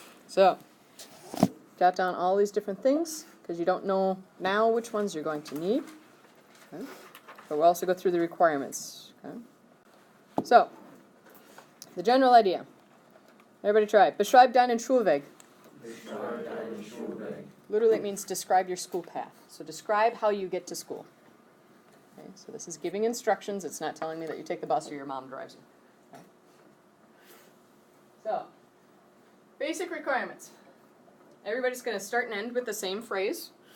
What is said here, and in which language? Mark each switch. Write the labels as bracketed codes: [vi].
[en] So, jot down all these different things, because you don't know now which ones you're going to need. Okay. But we'll also go through the requirements. Okay. So, the general idea. Everybody try. [de] Beschreib deinen Schulweg. Beschreib deinen Schulweg. [en] Literally it means describe your school path. So describe how you get to school. Okay, so this is giving instructions. It's not telling me that you take the bus or your mom drives you. Okay. So, basic requirements. Everybody's going to start and end with the same phrase.